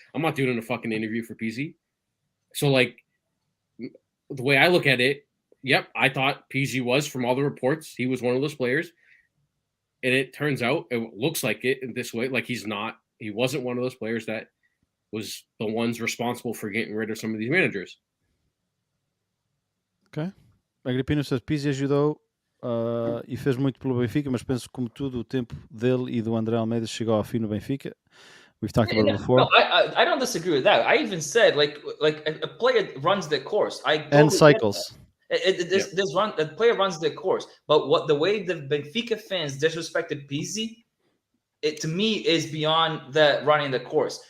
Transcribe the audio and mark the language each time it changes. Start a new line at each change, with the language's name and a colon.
English: I'm not doing a fucking interview for Pizzi. So like the way I look at it, yep, I thought Pizzi was, from all the reports, he was one of those players. And it turns out, it looks like it in this way, like he wasn't one of those players that was the ones responsible for getting rid of some of these managers. Ok. Agripino says,
Portuguese: Pizzi ajudou e fez muito pelo Benfica, mas penso que como tudo o tempo dele e do André Almeida chegou ao fim no Benfica.
English: We've talked about it before. No, I don't disagree with that. I even said like a player runs the course. And cycles. The player runs the course. But what the way the Benfica fans disrespected Pizzi, it to me is beyond the running the course.